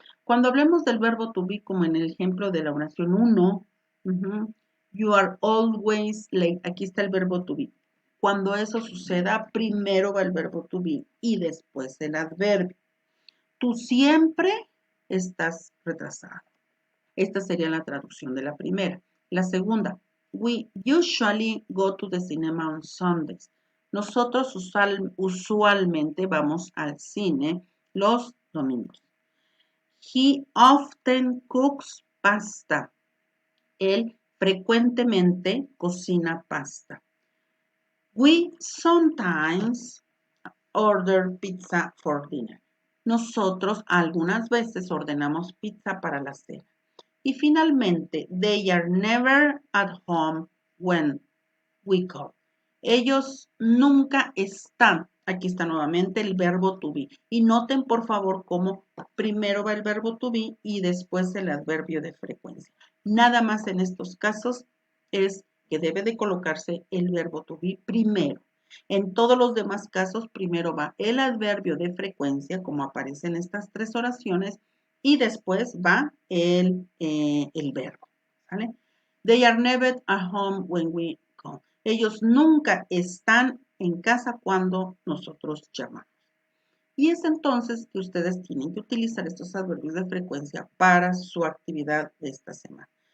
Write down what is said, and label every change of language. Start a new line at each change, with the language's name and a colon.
Spanish: Cuando hablemos del verbo to be, como en el ejemplo de la oración 1,
English: you are always late,
Spanish: aquí está el verbo to be. Cuando eso suceda, primero va el verbo to be y después el adverbio. Tú siempre estás retrasado. Esta sería la traducción de la primera. La segunda,
English: we usually go to the cinema on Sundays.
Spanish: Nosotros usualmente vamos al cine los domingos.
English: He often cooks pasta.
Spanish: Él frecuentemente cocina pasta.
English: We sometimes order pizza for dinner.
Spanish: Nosotros algunas veces ordenamos pizza para la cena. Y finalmente,
English: they are never at home when we call.
Spanish: Ellos nunca están. Aquí está nuevamente el verbo to be. Y noten por favor cómo primero va el verbo to be y después el adverbio de frecuencia. Nada más en estos casos es que debe de colocarse el verbo to be primero. En todos los demás casos, primero va el adverbio de frecuencia, como aparece en estas tres oraciones, y después va el verbo. ¿Vale?
English: They are never at home when we call.
Spanish: Ellos nunca están en casa cuando nosotros llamamos. Y es entonces que ustedes tienen que utilizar estos adverbios de frecuencia para su actividad de esta semana.